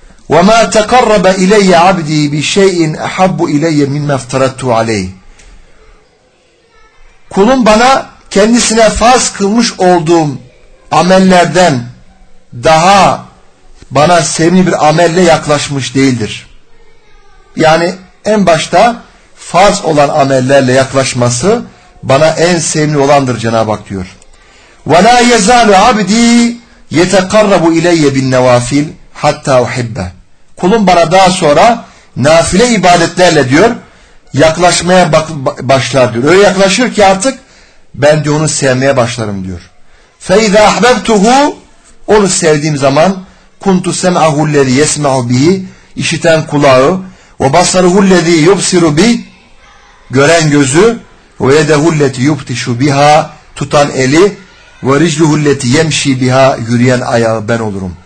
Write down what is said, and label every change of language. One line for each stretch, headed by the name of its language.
Arabic: وَمَا تَقَرَّبَ اِلَيَّ عَبْد۪ي بِشَيْءٍ اَحَبُّ اِلَيَّ مِنْ مَفْتَرَتُ عَلَيْهِ
Turkish: Kulum bana kendisine farz kılmış olduğum amellerden daha bana sevimli bir amelle yaklaşmış değildir. Yani en başta farz olan amellerle yaklaşması bana en sevimli olandır Cenab-ı Hak diyor.
Arabic: وَلَا يَزَالُ عَبْد۪ي يَتَقَرَّبُ اِلَيَّ بِالنَّوَافِلِ hatta uhibbe.
Turkish: Kulum bana daha sonra nafile ibadetlerle diyor yaklaşmaya başlar diyor. Öyle yaklaşır ki artık ben de onu sevmeye başlarım diyor.
Arabic: Feiza ahbabtuhu
Turkish: onu sevdiğim zaman
Arabic: kuntu sem'ahu lladhi yesma'u bihi
Turkish: işiten kulağı ve
Arabic: basaruhu lladhi yubsiru bihi
Turkish: gören gözü ve
Arabic: yadehu lladhi yubtishu biha
Turkish: tutan eli ve
Arabic: ricluhu lladhi yemshi biha
Turkish: yürüyen ayağı ben olurum.